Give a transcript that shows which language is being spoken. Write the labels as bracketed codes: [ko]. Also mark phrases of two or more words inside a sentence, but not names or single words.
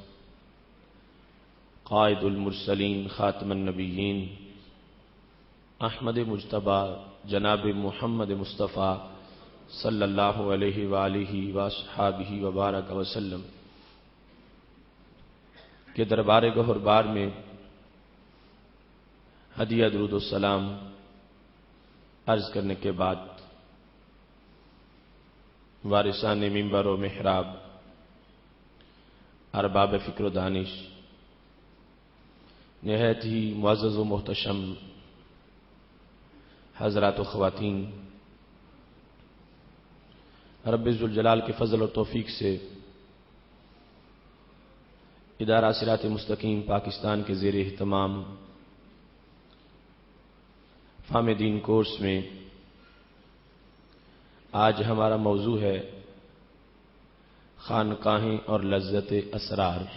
[ur] قائد المرسلین خاتم النبیین احمد مجتبی جناب محمد مصطفیٰ [ar] صلی اللہ علیہ وآلہ وصحابہ وبارک وسلم [ur] کے دربار گہر بار میں ہدیہ درود السلام عرض کرنے کے بعد وارثان منبر و محراب ارباب فکر و دانش نہایت ہی معزز و محتشم حضرات و خواتین، رب ذوالجلال کے فضل و توفیق سے ادارہ صراط مستقیم پاکستان کے زیر اہتمام فہم دین کورس میں آج ہمارا موضوع ہے خانقاہیں اور لذت اسرار۔